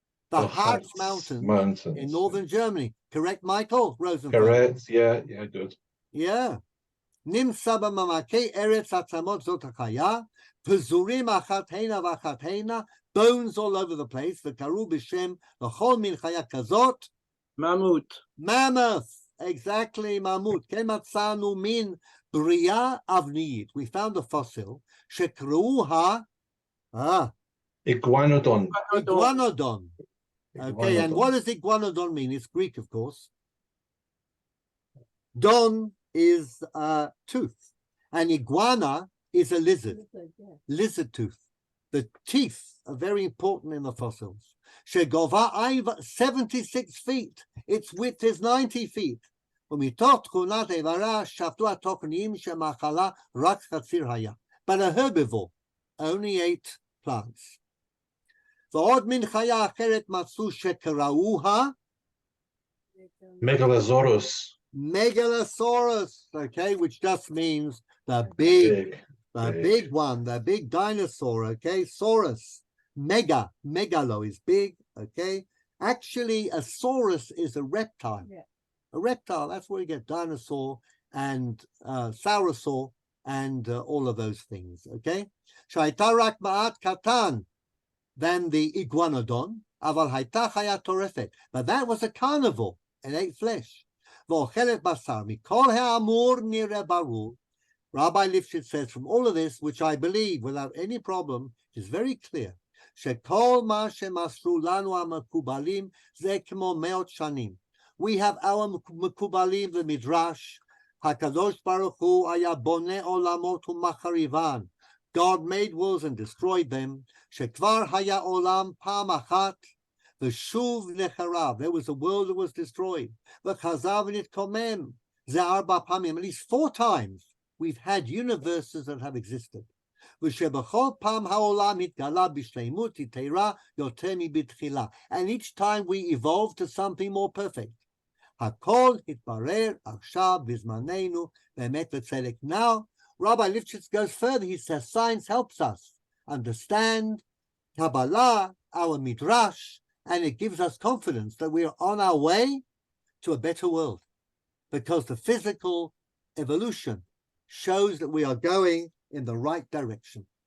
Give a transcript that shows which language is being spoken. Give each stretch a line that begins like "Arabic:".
English: The Harz Mountains in northern Germany. Correct, Michael Rosenfeld? Correct. Yeah, good. Yeah.
Hebrew: נמצא במעמקי ארץ עצמות זאת החיה, פזורים אחת הנה ואחת הנה,
English: bones all over the place,
Hebrew: וקראו בשם לכל מין חיה כזאת.
English: Mammoth. Exactly, mammoth.
Hebrew: כן מצאנו מין בריאה אבנית.
English: We found a fossil,
Hebrew: שקראו
English: Iguanodon. Iguanodon. Okay, and what does iguanodon mean? It's Greek, of course. Don is tooth, and iguana is a lizard, lizard tooth. The teeth are very important in the fossils. Shegova 76 feet. Its width is 90 feet.
Hebrew: ומתוך תכונת איברה שפטו התוכניים שמאכלה רק חציר היה.
English: But a herbivore only ate plants.
Hebrew: ועוד מין חיה אחרת מצאו שקראוה
English: Megalosaurus. Megalosaurus, okay, which just means the big one, the big dinosaur, okay, saurus, megalo is big, okay. Actually, a saurus is a reptile. Yeah. A reptile, that's where you get dinosaur and saurosaur and all of those things, okay.
Hebrew: שהייתה רק מעט קטן
English: than the iguanodon,
Hebrew: אבל הייתה חיה טורפת,
English: but that was a carnivore and ate flesh.
Hebrew: ואוכלת בשר, מכל האמור נראה ברור.
English: Rabbi Lifshitz says from all of this, which I believe without any problem is very clear,
Hebrew: שכל מה שמסרו לנו המקובלים זה כמו מאות שנים.
English: We have our
Hebrew: מקובלים במדרש, הקדוש ברוך הוא היה בונה עולמות ומחריבן.
English: God made worlds and destroyed them.
Hebrew: שכבר היה עולם פעם אחת, ושוב נחרב.
English: There was a world that was destroyed.
Hebrew: וחזר ונתקומם. זה 4 פעמים,
English: at least 4 times,
Hebrew: we've had universes that have existed. ושבכל פעם העולם התגלה בשלמות יתרה יותר מבתחילה.
English: And each time we evolved to something more perfect.
Hebrew: הכל התברר עכשיו בזמננו באמת וצדק.
English: Now, Rabbi Lifshitz goes further. He says science helps us. understand Kabbalah, our Midrash, and it gives us confidence that we are on our way to a better world, because the physical evolution shows that we are going in the right direction.